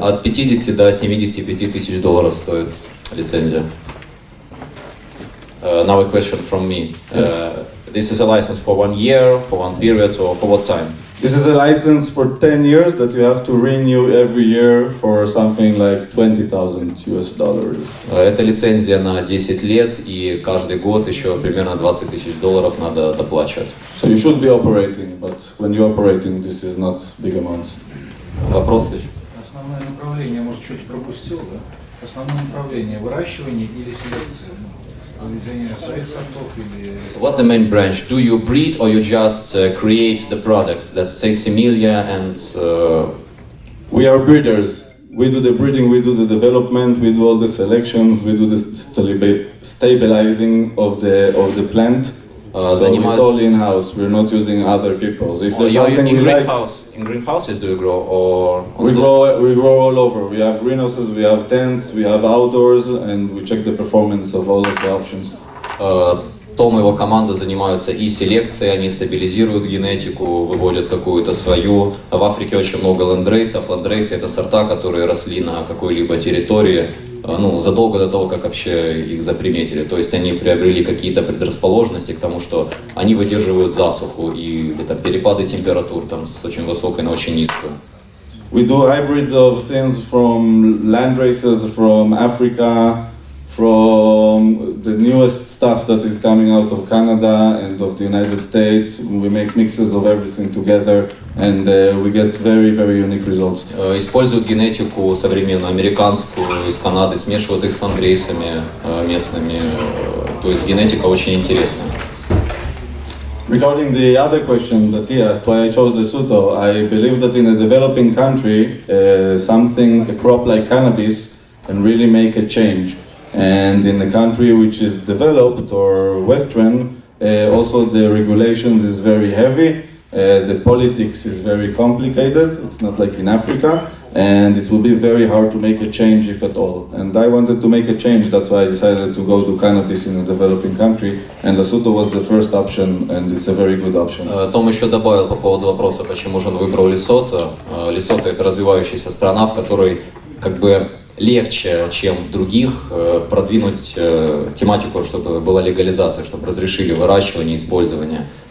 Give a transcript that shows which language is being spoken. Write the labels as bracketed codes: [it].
[ru] От 50 до 75 тысяч долларов стоит лицензия. [en] Now a question from me. This is a license for 1 year, for one period, or for what time? This is a license for 10 years that you have to renew every year for something like $20,000. [ru] Это лицензия на 10 лет, и каждый год еще примерно 20 тысяч долларов надо доплачивать. [en] So you should be operating, but when you're operating, this is not big amounts. [ru] Вопрос лишь? Основное направление, может, чуть пропустил, да? Основное направление выращивание или селекция? Выведение своих сортов или... [en] What's the main branch? Do you breed or you just create the product? That's Seximilia and... We are breeders. We do the breeding, we do the development, we do all the selections, we do the stabilizing of the plant. So it's all in-house. We're not using other people's. If there's something we like, in greenhouses do you grow or? we grow all over. We have greenhouses, we have tents, we have outdoors, and we check the performance of all of the options. [ru] Том и его команда занимаются и селекцией, они стабилизируют генетику, выводят какую-то свою. В Африке очень много лендрейсов. Лендрейсы — это сорта, которые росли на какой-либо территории, задолго до того, как вообще их заприметили. То есть они приобрели какие-то предрасположенности к тому, что они выдерживают засуху и перепады температур там, с очень высокой на очень низкую. [en] We do hybrids of things from land races from Africa, from the newest stuff that is coming out of Canada and of the United States. We make mixes of everything together, and we get very, very unique results. [ru] Используют генетику современную, американскую, из Канады, смешивают их с лангрейсами местными. То есть генетика очень интересная. [en] Regarding the other question that he asked, why I chose Lesotho, I believe that in a developing country, a crop like cannabis can really make a change. And in a country which is developed or Western, also the regulations is very heavy, the politics is very complicated, it's not like in Africa, and it will be very hard to make a change if at all. And I wanted to make a change, that's why I decided to go to cannabis in a developing country, and Lesotho was the first option, and it's a very good option. [ru] Том еще добавил по поводу вопроса, почему же он выбрал Лесото. Лесото — это развивающаяся страна, в которой как бы легче, чем в других, продвинуть тематику, чтобы была легализация, чтобы разрешили выращивание и использование.